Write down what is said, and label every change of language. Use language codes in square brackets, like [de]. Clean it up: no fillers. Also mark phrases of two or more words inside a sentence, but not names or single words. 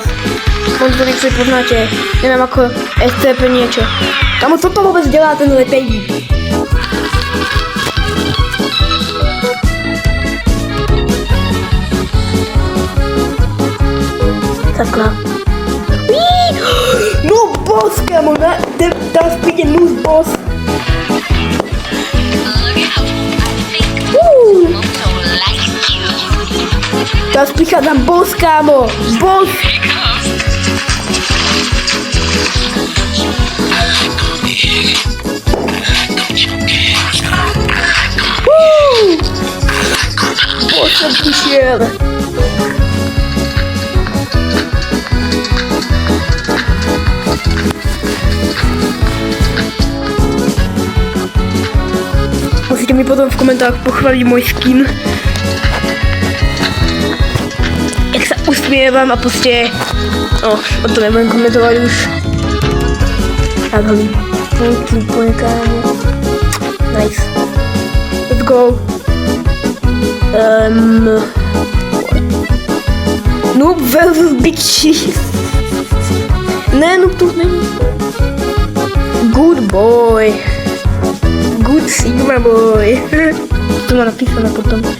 [cs] Možná to někdy poznáte, nevím, jako SCP něco. Kamo, co to vůbec dělá ten lepejník? Takhle. [en] No boss, kamo, that's pretty loose boss. [sk] Teraz prichádza boss, kámo! Boss! Boss som prišiel! [cs] Musíte mi potom v komentářích pochválit můj skin. Jak se usměvám a prostě... [sk] No, o to nebudem komentovat už. [cs] Tak ho úplně, kámo. [en] Nice. Let's go. Noob versus bitches. [cs] Ne, Noob tu není. [en] Good boy. Good Sigma boy. [sk] To má napísané potom.